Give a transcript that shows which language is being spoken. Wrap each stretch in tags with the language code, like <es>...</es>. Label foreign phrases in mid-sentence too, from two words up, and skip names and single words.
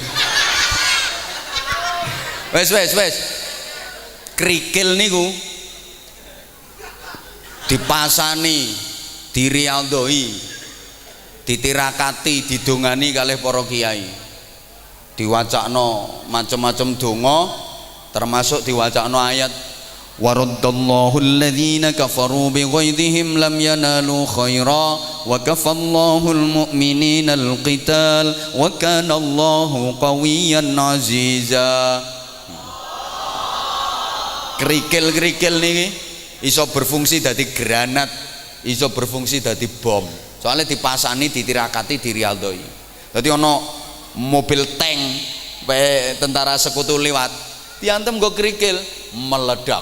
<jv>Wes krikil niku dipasani, dirialdoi, ditirakati, didongani kalih para kiai, diwacakno macam-macam donga, termasuk diwacakno ayat</jv> <ar>ورد الله الذين كفروا بغيظهم لم ينالوا خيرا وكفى الله المؤمنين القتال وكان الله قويا عزيزا.</ar> <jv>Kerikil niki iso berfungsi dadi granat, iso berfungsi dadi bom. Soalnya dipasani, ditirakati, dirialdoi. Jadi ono mobil tank Bae</jv> <id>tentara sekutu</id> <jv>lewat, diantem nggo kerikil, meledak.</jv>